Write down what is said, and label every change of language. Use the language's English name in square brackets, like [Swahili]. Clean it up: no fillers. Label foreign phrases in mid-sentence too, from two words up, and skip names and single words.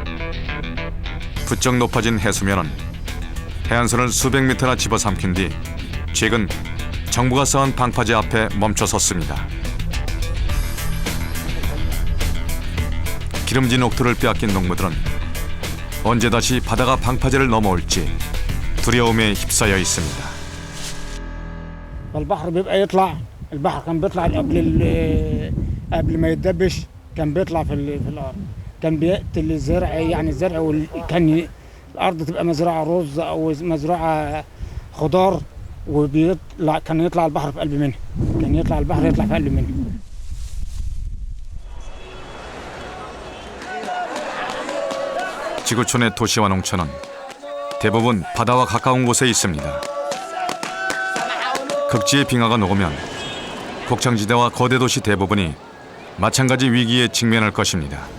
[Korean] 부쩍 높아진 해수면은 해안선을 수백 미터나 집어삼킨 뒤 최근 정부가 쌓은 방파제 앞에 멈춰섰습니다. 기름진 옥토를 빼앗긴 농부들은 언제 다시 바다가 방파제를 넘어올지 두려움에 휩싸여 있습니다. [Arabic] البحر بيبقى يطلع البحر كان بيطلع قبل ما يتدبش كان بيطلع في الارض كان بيقتل الزرع يعني الزرع كان الارض تبقى مزرعه رز او مزرعه خضار وبيطلع كان يطلع البحر في قلب منها كان يطلع البحر يطلع في قلب منها [Korean] 지구촌의 도시와 농촌은 대부분 바다와 가까운 곳에 있습니다. 극지의 빙하가 녹으면 곡창지대와 거대 도시 대부분이 마찬가지 위기에 직면할 것입니다.